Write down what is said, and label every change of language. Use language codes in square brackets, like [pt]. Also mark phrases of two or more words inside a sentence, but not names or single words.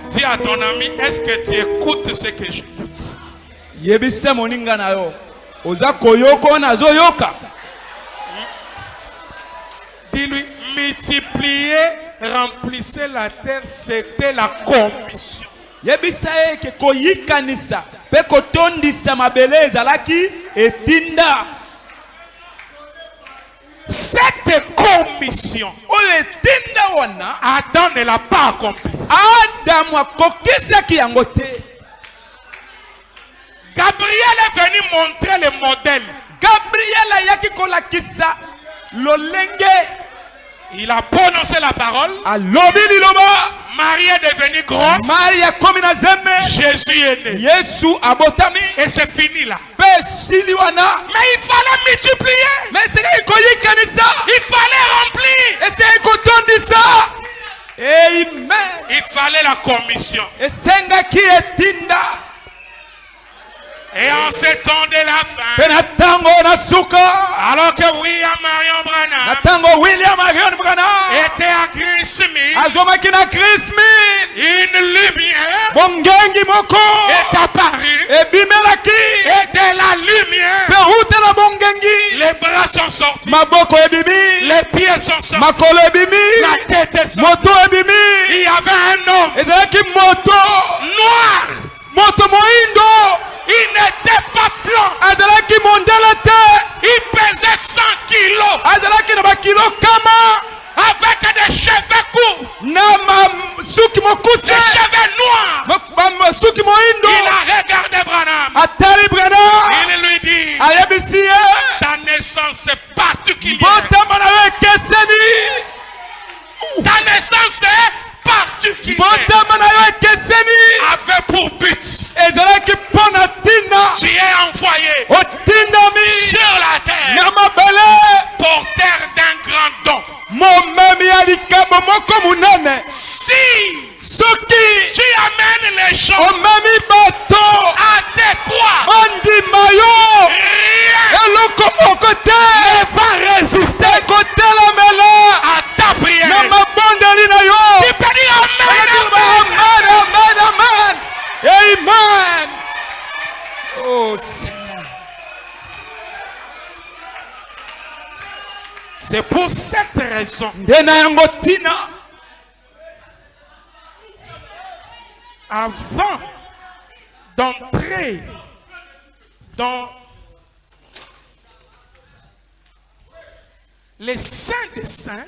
[fr] à ton ami, est-ce que tu écoutes ce que j'écoute? [ln] Yebise moninga na yo. Oza koyoko nazo yoka. [fr] Dis-lui, multipliez, remplissez la terre, c'était la commission. [ln] Yebisa eke koyikanisa pe kotondisa mabele ezalaki etinda. [fr] Cette commission, [ln] Oyo etinda wana [fr] Adam ne l'a pas accomplie. [ln] Adamu akokisaki yango te. [fr] Gabriel est venu montrer le modèle. [ln] Gabriel ayaki kolakisa lolenge. [fr] Il a prononcé la parole. [ln] Alobi liloba. [fr] Marie est devenue grosse. [ln] Maria komi na zembe. [fr] Jésus est né. [ln] Yesu abotami. [fr] Et c'est fini là. [ln] Pe siliwana. [fr] Mais il fallait multiplier. Mais c'est koyikanisa. Il fallait remplir. Et c'est kotondisa. Amen. Il fallait la commission. [ln] Et sengaki etinda. [fr] Et en ce temps de la fin, [ln] Penatango na suka. [fr] alors que William Marion Branham [ln] Natango William Marion Branham. [fr] était à Christmas, [ln] Azomaki na Christmas. [fr] une lumière [ln] Bongengi moko. [fr] est apparue. [ln] Ebimelaki. [fr] Et de la lumière, [ln] Pe utela bongengi. [fr] les bras sont sortis, [ln] Maboko ebimi. [fr] les pieds sont sortis, [ln] Makolo ebimi. [fr] la tête est sortie. [ln] Moto ebimi. [fr] Il y avait un homme [ln] Ezalaki moto. [fr] noir. [ln] Moto moindo. [fr] Il n'était pas blanc. [ln] Azalaki mondele te. [fr] Il pesait 100 kilos [ln] Azalaki na bakilo kama. [fr] avec des cheveux courts, [ln] Na suki [fr] des [ln] mokuse. [fr] cheveux noirs. [ln] Suki moindo. [fr] Il a regardé Branham. [ln] Atali Branham. [fr] Il lui dit, [ln] Ayebisi ye. [fr] ta naissance est particulière. [ln] Botama na yo ekeseni. [fr] Ta naissance est particulière. [ln] Botama na yo ekeseni. [fr] Avait pour but, [ln] Ezalaki pona tina. [fr] tu es envoyé [ln] Otindami. [fr] sur la terre, [ln] Na mabele. [fr] porteur d'un grand don. [ln] Momemi ya likabo moko munene. [fr] Si [ln] Soki. [fr] tu amènes les gens [ln] Omemi bato. [fr] à te croire, [ln] Ondima yo. [fr] rien [ln] Eloko moko te. [fr] ne va résister [ln] Ekotelamela. [fr] à ta prière. [ln] Na mabondeli na yo. [fr] Tu peux dire amen, amen. [ln] Amen, amen, amen. Amen. [fr] Oh Seigneur. C'est pour cette raison, [ln] Ndena yango tina. [fr] avant d'entrer dans les saints des saints,